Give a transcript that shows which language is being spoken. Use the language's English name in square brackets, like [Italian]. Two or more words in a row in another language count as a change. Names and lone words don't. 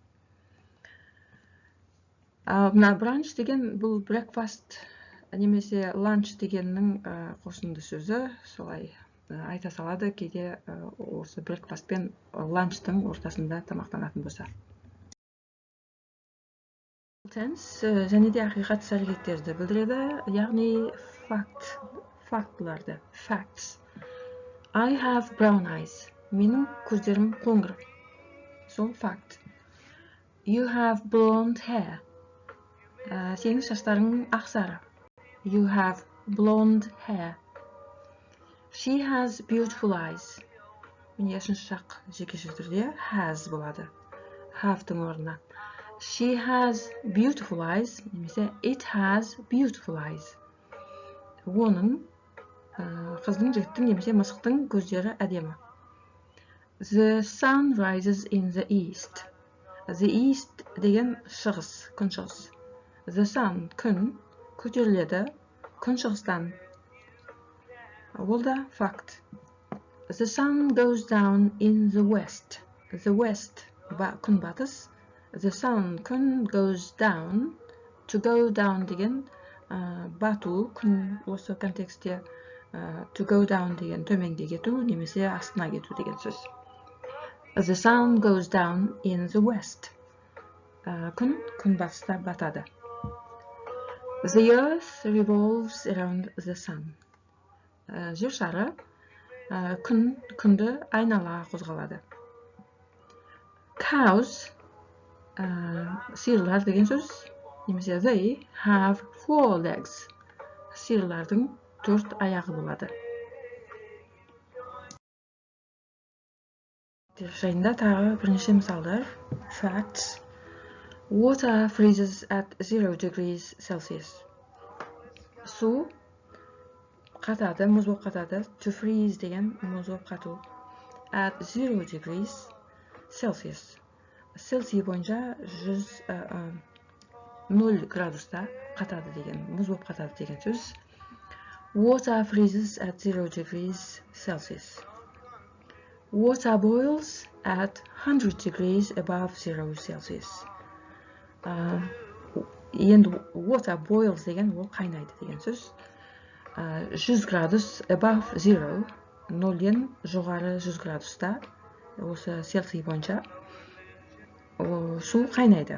[Kazakh] Мына бранч деген бұл breakfast немесе lunch дегеннің қосынды сөзі, солай айта салады, кейде осы breakfast пен lunch-тың ортасында тамақтанатын болса. Tense және де ақиқат іс-әрекеттерді білдіреді, яғни фактыларды, facts. [English] I have brown eyes. [Kazakh] Менің көздерім қоңыр. [English] Сол fact. You have blonde hair. [Kazakh] Сенің шаштарың ақсары. [English] You have blonde hair. She has beautiful eyes. [Kazakh] Міне үшінші жақ жекеше түрде has болады. Have-тың орнына. [English] She has beautiful eyes. Немесе it has beautiful eyes. [Kazakh] Оның қыздың, жігіттің немесе мысықтың көздері әдемі. [English] The sun rises in the east. The east [Kazakh] деген шығыс, күншығыс. [English] The sun, [Kazakh] күн, көтеріледі күншығыстан. Ол да факт. [English] The sun goes down in the west. The west, [Kazakh] күн батыс. [English] The sun, күн goes down. To go down [Kazakh] деген бату, күн осы контекстте [English] to go down [Kazakh] деген төменге кету, немесе астына кету деген сөз. [English] The sun goes down in the west. [Kazakh] Күн батыста батады. [English] The earth revolves around the sun. [Kazakh] Жер шары күнді айнала қозғалады. [English] Cows, [Kazakh] сиырлар деген сөз, немесе [English] they have 4 legs. [Kazakh] Сиырлардың 4 аяғы болады. Жайында тағы бірнеше мысалдар. Facts. [English] Water freezes at 0 degrees Celsius. [Kazakh] Су қатады, мұз болып қатады. [English] To freeze [Kazakh] деген мұз болып қату. [English] At 0 degrees Celsius. [Kazakh] Цельсий бойынша 0 градуста қатады деген, мұз болып қатады деген сөз. [English] Water freezes at 0 degrees Celsius. Water boils at 100 degrees above 0 Celsius. [Kazakh] Енді [English] water boils [Kazakh] деген ол қайнайды деген сөз. 100 градус above 0, 0-ден жоғары 100 градуста, осы Цельсий бойынша су қайнайды.